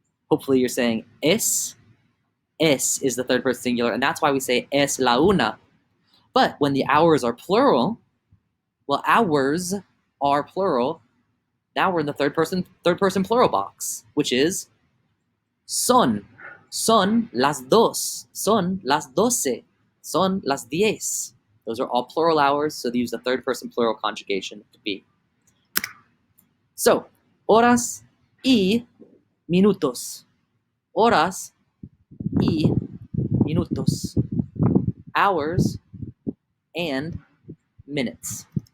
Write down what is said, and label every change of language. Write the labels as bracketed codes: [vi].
[en] Hopefully you're saying es. Es is the third person singular, and that's why we say [es] es la una. [en] But when the hours are plural, well, hours are plural. Now we're in the third person plural box, which is son. [es] Son las dos, son las doce, son las 10. [en] Those are all plural hours, so they use the third person plural conjugation to be. [es] So, horas y minutos. Horas y minutos. [en] Hours and minutes.